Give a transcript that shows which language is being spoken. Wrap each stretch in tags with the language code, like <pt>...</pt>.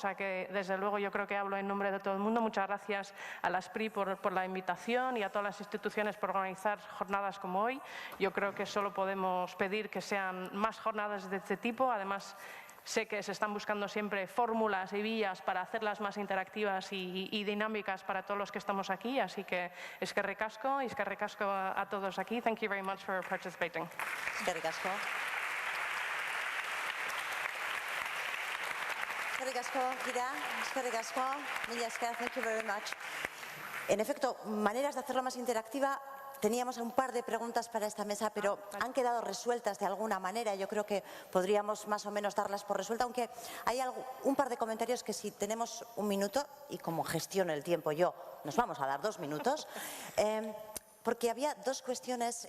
<es>O sea que, desde luego, yo creo que hablo en nombre de todo el mundo. Muchas gracias a la SPRI por la invitación y a todas las instituciones por organizar jornadas como hoy. Yo creo que solo podemos pedir que sean más jornadas de este tipo. Además, sé que se están buscando siempre fórmulas y vías para hacerlas más interactivas y dinámicas para todos los que estamos aquí. Así que</es> <eu>eskerrik asko</eu> <es>y eskerrik asko a todos aquí.</es> <en>Thank you very much for participating.</en> <eu>Eskerrik asko. Eskerrik asko, Kira. Eskerrik asko. Mila esker,</eu> <en>thank you very much.</en> <es>En efecto, maneras de hacerlo más interactiva. Teníamos un par de preguntas para esta mesa, pero han quedado resueltas de alguna manera. Yo creo que podríamos más o menos darlas por resuelta, aunque hay un par de comentarios que, si tenemos un minuto, y como gestiono el tiempo yo, nos vamos a dar 2 minutos, porque había 2 cuestiones.</es>